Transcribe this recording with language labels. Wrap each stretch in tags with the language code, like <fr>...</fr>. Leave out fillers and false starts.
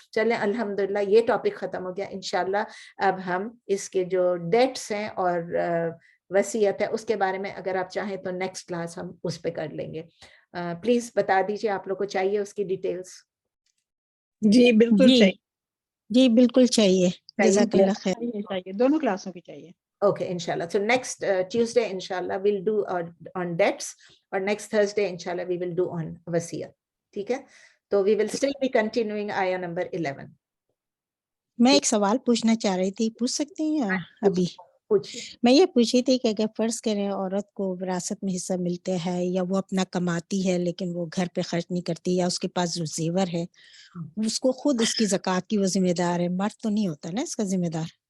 <ur>چلیں الحمدللہ یہ ٹاپک ختم ہو گیا. انشاءاللہ اب ہم اس کے جو ڈیٹس ہیں اور وصیت ہے اس کے بارے میں اگر آپ چاہیں تو نیکسٹ کلاس ہم اس پہ کر لیں گے. پلیز بتا دیجیے, آپ لوگ کو چاہیے اس کی ڈیٹیلز؟ جی بالکل چاہیے, جی بالکل چاہیے, جزاک اللہ خیر. چاہیے, دونوں کلاسوں کی چاہیے.</ur> <en>Okay, inshallah. So next Tuesday, inshallah, we'll do on debts, or next Thursday, inshallah, we will do on wasiyat.</en> <ur>ٹھیک ہے, تو</ur> <en>we will still be continuing ayah number 11.</en> <ur>میں ایک سوال پوچھنا چاہ رہی تھی, پوچھ سکتی ہیں ابھی؟ پوچھیے. میں یہ پوچھی تھی کہ اگر فرض کریں عورت کو وراثت میں حصہ ملتے ہے, یا وہ اپنا کماتی ہے لیکن وہ گھر پہ خرچ نہیں کرتی, یا اس کے پاس جو زیور ہے اس کو خود اس کی زکوٰۃ کی وہ ذمہ دار ہے, مرد تو نہیں ہوتا نا اس کا ذمہ دار؟</ur>